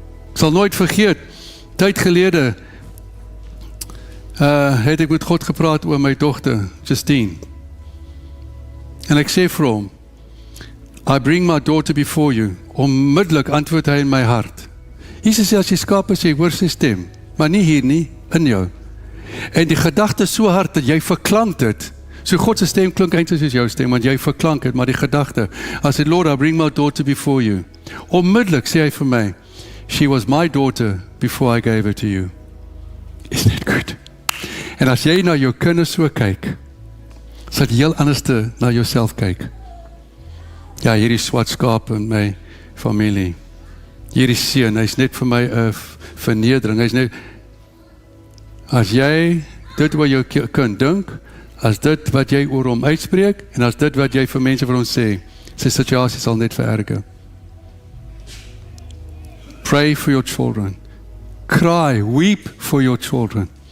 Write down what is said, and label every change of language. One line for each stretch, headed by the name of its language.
Afrikaans: Ek sal nooit vergeet, tyd gelede, het ek met God gepraat oor my dogter, Justine. En ek sê vir hom,
English: I bring my daughter before you.
Afrikaans: Onmiddellik antwoord hy in my hart. Jesus sê, as jy skaap is, jy hoor sy stem, maar nie hier nie, in jou. En die gedagte so hard dat jy verklank dit. So God se stem klink eintlik soos jou stem, want jy verklank dit, maar die gedagte,
English: I said, Lord, I bring my daughter before you.
Afrikaans: Onmiddellik sê hy vir my,
English: she was my daughter before I gave her to you. Isn't that good?
Afrikaans: En as jy na jou kinders so kyk, sal jy heel anders na jouself kyk. Ja, hierdie swart skaap in my familie. Hierdie seun, hy's net vir my 'n vernedering. Hy's net, as jy dit oor jou kind dink, as dit wat jy oor hom uitspreek, en as dit wat jy vir mense vir hom sê, sy situasie sal net vererger.
English: Pray for your children. Cry, weep for your children.